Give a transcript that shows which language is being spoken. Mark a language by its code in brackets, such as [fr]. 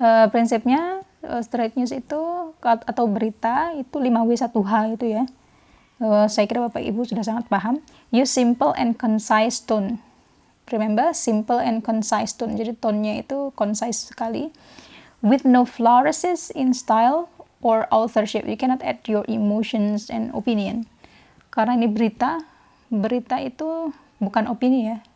[id] Prinsipnya straight news itu atau berita itu 5W1H itu ya. Saya kira Bapak Ibu sudah sangat paham. [en] Use simple and concise tone. Remember, simple and concise tone. [id] Jadi tone-nya itu concise sekali. [en] With no flourishes in style or authorship. You cannot add your emotions and opinion. [id] Karena ini berita itu bukan opini ya.